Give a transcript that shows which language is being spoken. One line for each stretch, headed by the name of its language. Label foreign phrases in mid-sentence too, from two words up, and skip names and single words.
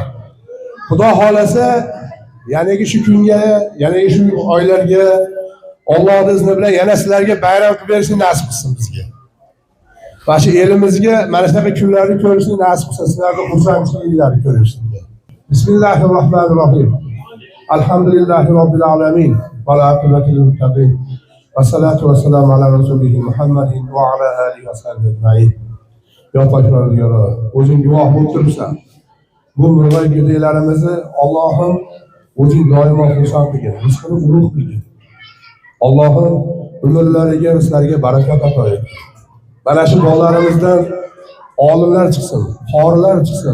Uzbek: Xudo xolasa, yanagi shu kunga, yanagi shu oylarga Allohning izni bilan yana sizlarga bayram qilib berishni nasib qilsin bizga. Mana shu elimizga mana shunaqa kunlarni ko'rishni nasib qilsin, sizlarga xursandchiliklarni ko'rishni.
Arabic: بسم الله الرحمن الرحيم. الحمد لله رب العالمين والعاقبة للمتقين. والصلاة والسلام على رسوله محمد وعلى آله وصحبه أجمعين.
Uzbek: Yo Parvardigor, o'zing guvoh bo'lib turibsan. Bu murg'ay gidaylarimizni Allohim o'zing doimo xursand qilgin, rizqini ulug' qilgin. Allohim umrlariga, rizqlariga barakat ato et. Mana shu bolalarimizdan olimlar chiqsin, qorilar chiqsin.